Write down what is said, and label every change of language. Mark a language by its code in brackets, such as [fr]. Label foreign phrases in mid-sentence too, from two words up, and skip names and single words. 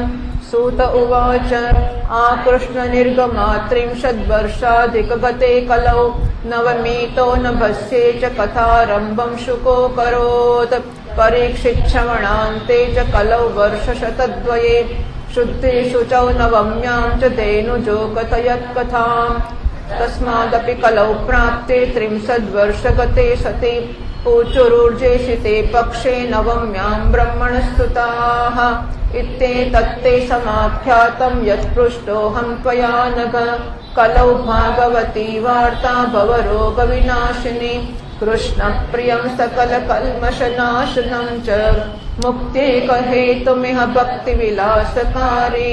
[sa] સૂત ઉવાચ આકૃષ્ણ નિર્ગમાત્રિંશદ વર્ષાધિક ગતે કલૌ નવમીતો નભસ્યે ચ કથારંભં શુકો કરોત. પરીક્ષિચ્છમણાન્તે ચ કલૌ વર્ષશતદ્વયે શુદ્ધે શુચૌ નવમ્યાં ચ ધેનુજો કથયત કથામ. તસ્માદપि કલૌ પ્રાપ્તે ત્રિંશદ વર્ષ ગતે સતિ ऊचुरुर्जेषिते पक्षे नवम्यां ब्रह्मणस्तुताः. इत्येतत्ते समाख्यातं यत्पृष्टोऽहं त्वया नघ. कलौ भागवती वार्ता भवरोगविनाशिनी. कृष्णप्रियं सकलकल्मषनाशनं च मुक्त्येकहेतुमिह भक्तिविलासकारी.